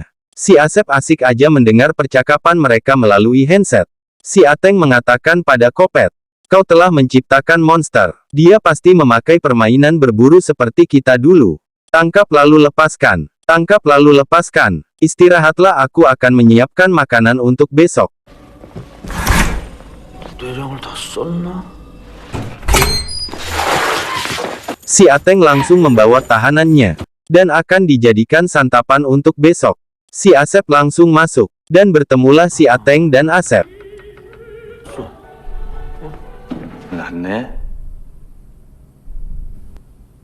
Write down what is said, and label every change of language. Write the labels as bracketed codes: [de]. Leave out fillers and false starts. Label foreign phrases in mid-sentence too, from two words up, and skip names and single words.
[id] Si Asep asik aja mendengar percakapan mereka melalui handset. Si Ateng mengatakan pada Kopet, "Kau telah menciptakan monster. Dia pasti memakai permainan berburu seperti kita dulu. Tangkap lalu lepaskan. Tangkap lalu lepaskan. Istirahatlah, aku akan menyiapkan makanan untuk besok." [ko] 내장을 다 썼나? [id] Si Ateng langsung membawa tahanannya, dan akan dijadikan santapan untuk besok. Si Asep langsung masuk, dan bertemulah si Ateng dan Asep. [ko] 났네.